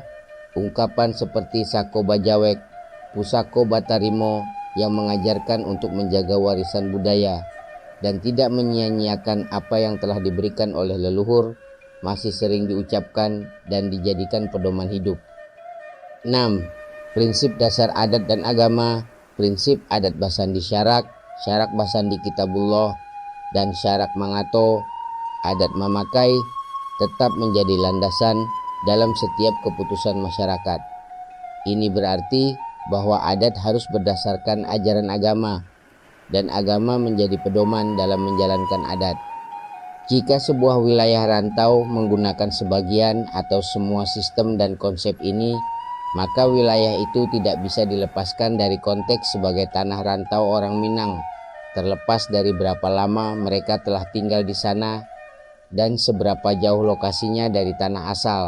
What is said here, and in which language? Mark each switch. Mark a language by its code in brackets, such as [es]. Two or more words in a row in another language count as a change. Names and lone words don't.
[id] Ungkapan seperti [min] Sako Bajawek, Pusako Batarimo [id] yang mengajarkan untuk menjaga warisan budaya dan tidak menyia-nyiakan apa yang telah diberikan oleh leluhur masih sering diucapkan dan dijadikan pedoman hidup. 6. Prinsip dasar adat dan agama. Prinsip adat [min] Basandi Syarak, Syarak Basandi Kitabullah, [id] dan [min] Syarak Mangato, adat Mamakai [id] tetap menjadi landasan dalam setiap keputusan masyarakat. Ini berarti bahwa adat harus berdasarkan ajaran agama dan agama menjadi pedoman dalam menjalankan adat. Jika sebuah wilayah rantau menggunakan sebagian atau semua sistem dan konsep ini, maka wilayah itu tidak bisa dilepaskan dari konteks sebagai tanah rantau orang Minang, terlepas dari berapa lama mereka telah tinggal di sana dan seberapa jauh lokasinya dari tanah asal.